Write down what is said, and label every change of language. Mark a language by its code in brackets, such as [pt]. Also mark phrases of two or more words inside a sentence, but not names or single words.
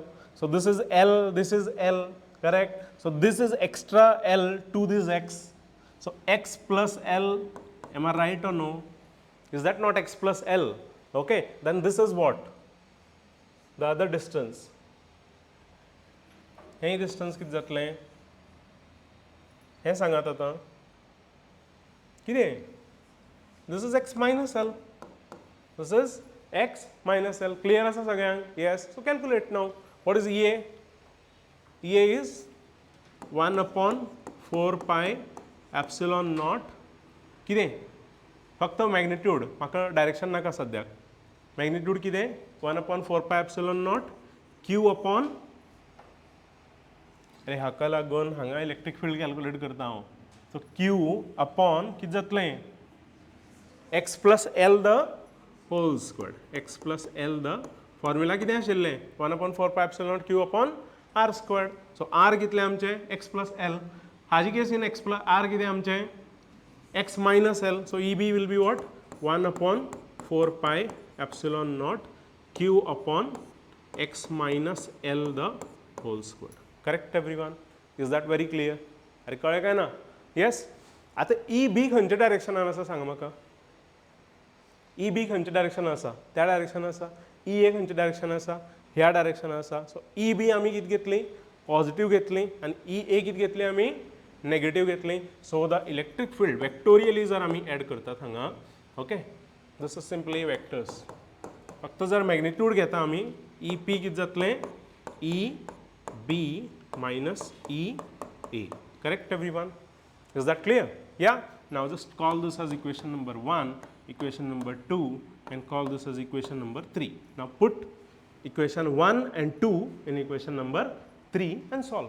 [en] So this is L, this is L, correct? So this is extra L to this x. So x plus L, am I right or no? Is that not x plus L? Okay, then this is what? The other distance. Hey, distance [kok] किती जातलें? हे सांगात आतां. कितें? [en] This is x minus L. This is x minus L. Clear [kok] आसा सगळ्यांक? [en] Yes. So calculate now. What is EA? EA is 1 upon 4 pi epsilon naught. [kok] कितें? फक्त magnitude. म्हाका direction नाका सद्याक. Magnitude कितें? [en] 1 upon 4 pi epsilon naught q upon. [kok] अरे हाका लागून हांगा [en] electric field calculate [kok] करता हांव. [en] so q upon [kok] कितें जातलें? [en] x plus L the whole squared. X plus L the formula [kok] कितें आशिल्लें? [en] 1 upon 4 pi epsilon naught q upon r squared. So r [kok] कितलें आमचें? [en] x plus L. [kok] हाजी केसीन [en] x plus r [kok] कितें आमचें? [en] x minus L. So EB will be what? 1 upon 4 pi epsilon naught q upon x minus L the whole squared. Correct, everyone? Is that very clear? [kok] अरे कळ्ळें काय ना? Yes. आता EB खंयच्या डायरेक्शनान आसा सांग म्हाका. EB खंयच्या डायरेक्शनान आसा? त्या डायरेक्शनान आसा. EA खंयच्या डायरेक्शनान आसा? ह्या डायरेक्शनान आसा. सो EB आमी कितें घेतली? पॉझिटिव्ह घेतली आणि EA कितें घेतली आमी? नेगेटिव्ह घेतली. [en] so the electric field vectorially [kok] जर आमी एड करतात हांगा, [en] okay, this is simply vectors. [kok] फक्त जर मॅग्निट्यूड घेता आमी, EP कितें जातलें? [en] EB minus EA. Correct, everyone? Is that clear? Yeah. Now just call this as equation number 1, equation number 2, and call this as equation number 3. Now put equation 1 and 2 in equation number 3 and solve.